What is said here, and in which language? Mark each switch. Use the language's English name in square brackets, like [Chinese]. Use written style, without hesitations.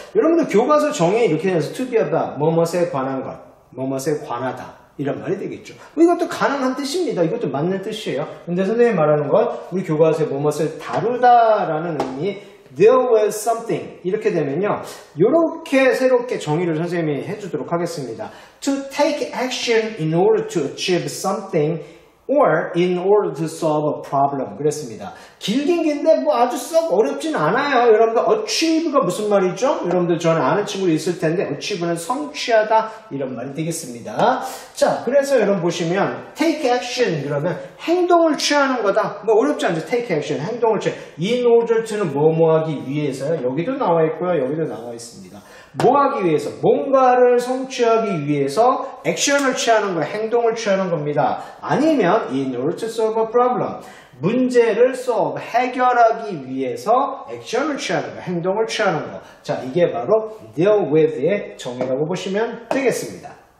[Korean] 여러분들 교과서 정의 이렇게 해서 to be about, 뭐뭇에 관한 것, 뭐뭇에 관하다. 이런 말이 되겠죠. 이것도 가능한 뜻입니다. 이것도 맞는 뜻이에요. 근데 선생님이 말하는 건 우리 교과서에 뭐뭇을 다루다라는 의미, [English] deal with something [Korean] 이렇게 되면요 이렇게 새롭게 정의를 선생님이 해주도록 하겠습니다. [English] To take action in order to achieve something or in order to solve a problem 그랬습니다. [Korean] 길긴 긴데 뭐 아주 썩 어렵진 않아요. 여러분들 achieve가 무슨 말이죠? 여러분들 저는 아는 친구도 있을 텐데 achieve는 성취하다 이런 말이 되겠습니다. 자, 그래서 여러분 보시면 [English] take action [Korean] 그러면 행동을 취하는 거다. 뭐 어렵지 않죠. [English] take action [Korean] 행동을 취해. [English] in order to [Korean] 는 뭐뭐 하기 위해서요. 여기도 나와 있고요. 여기도 나와 있습니다. 뭐 하기 위해서? 뭔가를 성취하기 위해서 액션을 취하는 거, 행동을 취하는 겁니다. 아니면 [English] in order to solve a problem. [Korean] 문제를 solve, 해결하기 위해서 액션을 취하는 거, 행동을 취하는 거. 자, 이게 바로 deal with의 정의라고 보시면 되겠습니다.